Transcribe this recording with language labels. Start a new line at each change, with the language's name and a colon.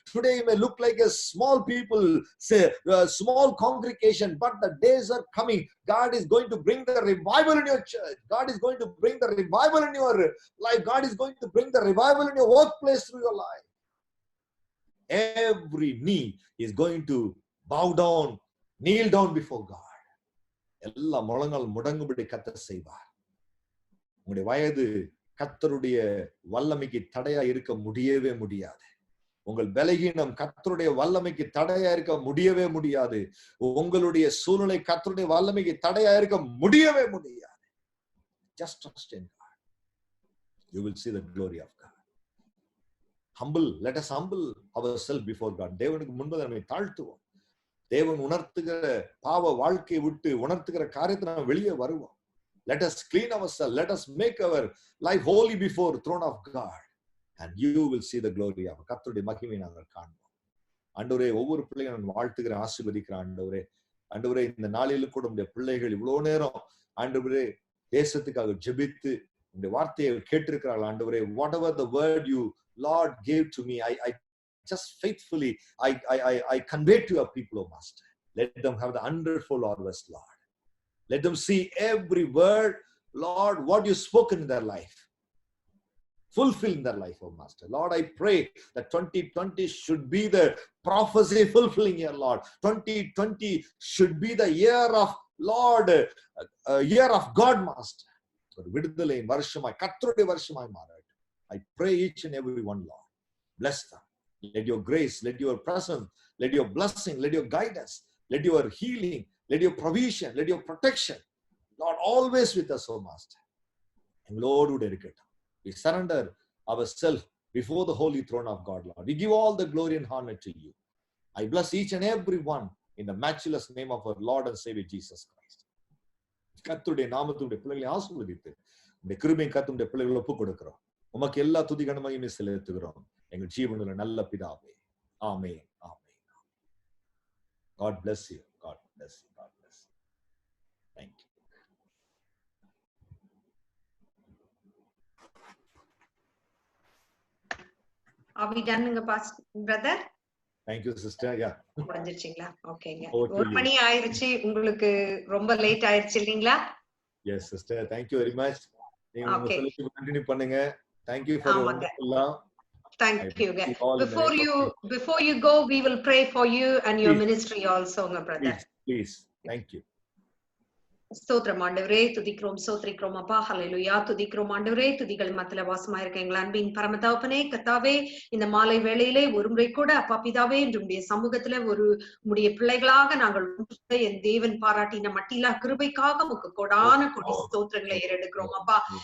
English: Today you may look like a small people, say a small congregation, but the days are coming. God is going to bring the revival in your church. God is going to bring the revival in your life. God is going to bring the revival in your workplace through your life. Every knee is going to bow down, kneel down before God.
Tamil: எல்லா முழங்கால் முடங்கும்படி கர்த்தர் செய்வார். உங்களுடைய வயது கர்த்தருடைய வல்லமைக்கு தடையா இருக்க முடியவே முடியாது. உங்கள் பலகீனம் கர்த்தருடைய வல்லமைக்கு தடையா இருக்க முடியவே முடியாது. உங்களுடைய சூழ்நிலை கர்த்தருடைய வல்லமைக்கு தடையா இருக்க முடியவே முடியாது.
English: Just trust in God. You will see the glory of God. Let us humble ourselves before God.
Tamil: தேவனுக்கு முன்பு நம்மை தாழ்த்துவோம். தேவன் உணர்த்துகிற பாவ வாழ்க்கையை விட்டு உணர்த்துகிற காரியத்தை நாம் வெளியே வருவோம்.
English: Let us clean ourselves. Let us make our life holy before the throne of God. And you will see the glory of
Tamil: கர்த்தருடைய மகிமையை நாங்கள் காண்போம். ஆண்டவரே, ஒவ்வொரு பிள்ளையும் நான் வாழ்த்துகிற ஆசீர்வதிக்கிறேன். ஆண்டவரே, இந்த நாளிலும் கூட உடைய பிள்ளைகள் இவ்வளவு நேரம் ஆண்டவரே தேசத்துக்காக ஜெபித்து இந்த வார்த்தையை கேட்டிருக்கிறார்கள்.
English: ஆண்டவரே, whatever the word you Lord gave to me, I just faithfully I convey to your people, O Master. Let them have the hundredfold harvest, Lord. Let them see every word, Lord, what you spoken in their life, fulfill in their life, O Master. Lord, I pray that 2020 should be the prophecy fulfilling year, Lord. 2020 should be the year of Lord, year of God, Master.
Tamil: ஒரு விடுதலை வருஷமாய் கர்த்தருடைய வருஷமாய் மாறட்டும்.
English: I pray each and every one, Lord. Bless them. Let your grace, let your presence, let your blessing, let your guidance, let your healing, let your provision, let your protection, Lord, always with us, O Master. Lord, we surrender ourselves before the holy throne of God, Lord. We give all the glory and honor to you. I bless each and every one in the matchless name of our Lord and Savior Jesus Christ.
Tamil: கர்த்தருடைய நாமத்துடைய பிள்ளைகளை ஆசீர்வதித்து இந்த கிருபையின் கர்த்தருடைய பிள்ளைகளை ஒப்புக் கொடுக்கிறோம். உமக்கு எல்லா துதி கனமையுமே செலுத்துகிறோம். எங்கள் ஜீவனுள்ள நல்ல பிதாவே. ஆமென். ஆமென்.
English: God bless you. God bless you. God bless you. Thank you. Are we done, brother? Thank you, sister. Yeah.
Tamil: முடிஞ்சிருச்சுங்களா? ஓகேங்க.
English: Okay.
Tamil: 1 மணி ஆயிருச்சு, உங்களுக்கு ரொம்ப லேட் ஆயிருச்சு இல்லீங்களா?
English: Yes, sister. Thank you very much.
Tamil: நீங்க உங்க
English: Okay. fellowship continue பண்ணுங்க. Thank you for your
Tamil: ஆமாங்க.
English: wonderful love. Thank you. bless you all in the Before you go, we will pray for you and your Please. ministry also, brother. Please. Thank you.
Tamil: ஸ்தோத்திரம் ஆண்டவரே, துதிக்கிறோம் ஸ்தோத்திரிக்கிறோம் அப்பா. ஹல்லேலூயா. துதிக்கிறோம் ஆண்டவரே, துதிகள் மத்தியில வாசமாயிருக்க எங்கள் அன்பின் பரம தகப்பனே, கர்த்தாவே, இந்த மாலை வேளையிலே ஒரு முறை கூட அப்பா பிதாவே என்று உம்முடைய சமூகத்துல உம்முடைய பிள்ளைகளாக நாங்கள் என் தேவன் பாராட்டின மட்டிலா கிருபைக்காக உமக்கு கொடான கொடி ஸ்தோத்திரங்களை ஏறெடுக்கிறோம் அப்பா.